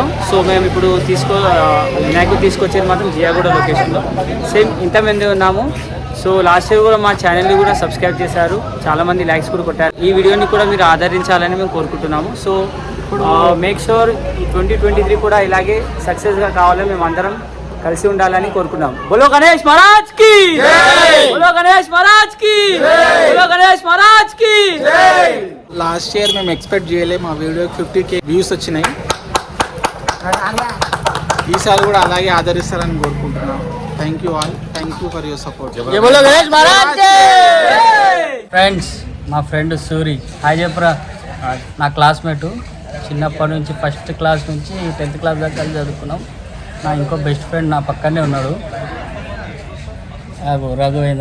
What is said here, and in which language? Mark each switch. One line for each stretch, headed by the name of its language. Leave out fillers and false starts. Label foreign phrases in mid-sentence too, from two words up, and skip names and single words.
Telugu: సో మేము ఇప్పుడు వినాయకుడు తీసుకొచ్చేది మాత్రం జియాగూడ లొకేషన్లో. సేమ్ ఇంతమంది ఉన్నాము. సో
English: last year
Telugu: కూడా మా ఛానల్ని కూడా సబ్స్క్రైబ్ చేశారు, చాలామంది లైక్స్ కూడా కొట్టారు. ఈ వీడియోని కూడా మీరు ఆదరించాలని మేము కోరుకుంటున్నాము.
English: so make sure
Telugu: 2023 కూడా ఇలాగే సక్సెస్గా కావాలని మేము అందరం కలిసి ఉండాలని కోరుకున్నాం.
Hindi: बोलो गणेश महाराज की, बोलो गणेश महाराज की, बोलो गणेश महाराज की.
English: last year
Telugu: మేము ఎక్స్పెక్ట్ చేయలేము, మా వీడియోకి 50K వ్యూస్ వచ్చినాయి. ఈసారి కూడా అలాగే ఆదరిస్తారని కోరుకుంటున్నాం.
English: Thank you all, thank you for your support.
Hindi: बोलो गणेश महाराज की.
Telugu: ఫ్రెండ్స్, మా ఫ్రెండ్ సూరి, హాయ్ చెప్పురా. నా క్లాస్మేటు, చిన్నప్పటి నుంచి
English: first class
Telugu: నుంచి 10th క్లాస్ దాకా కలిసి చదువుకున్నాం. నా ఇంకో
English: best friend
Telugu: నా పక్కనే ఉన్నాడు, రఘువేంద్ర.